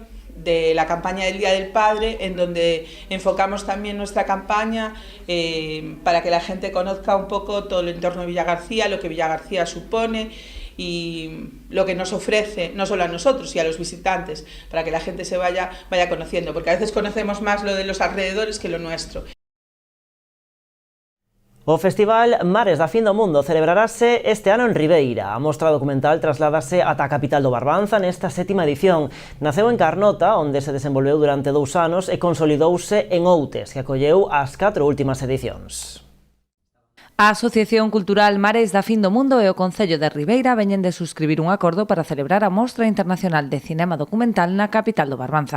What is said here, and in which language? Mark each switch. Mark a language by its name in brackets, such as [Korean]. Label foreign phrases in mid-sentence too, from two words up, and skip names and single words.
[Spanish] de la campaña del Día del Padre, en donde enfocamos también nuestra campaña para que la gente conozca un poco todo el entorno de Villagarcía, lo que Villagarcía supone y lo que nos ofrece, no solo a nosotros y a los visitantes, para que la gente se vaya conociendo, porque a veces conocemos más lo de los alrededores que lo nuestro. [Galician] O Festival Mares da Fin do Mundo celebrarase este ano en Ribeira. A mostra documental trasládase ata a capital do Barbanza nesta 7ª edición. Naceu en Carnota, onde se desenvolveu durante 2 anos e consolidouse en Outes, que acolleu as 4 últimas edicións. A Asociación Cultural Mares da Fin do Mundo e o Concello de Ribeira veñen de suscribir un acordo para celebrar a Mostra Internacional de Cinema Documental na capital do Barbanza.